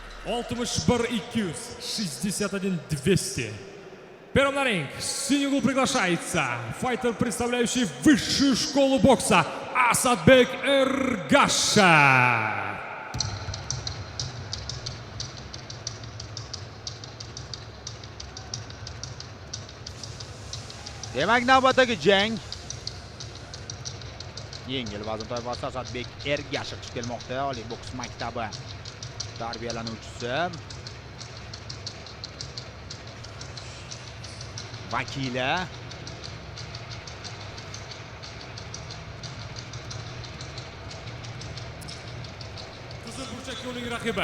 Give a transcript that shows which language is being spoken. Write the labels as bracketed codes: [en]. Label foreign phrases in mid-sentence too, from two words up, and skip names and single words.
[ru] 61-200, 61-200. Первым на ринг в синий угол приглашается файтер, представляющий высшую школу бокса, Асадбек Эргаша. [uz] Demak, navbatdagi jang yengil vazn toifasida Asadbek Ergashev chiqib kelmoqda. Oliy boks maktabi tarbiyalanuvchisi, vakili. Qizil burchakka uning raqibi.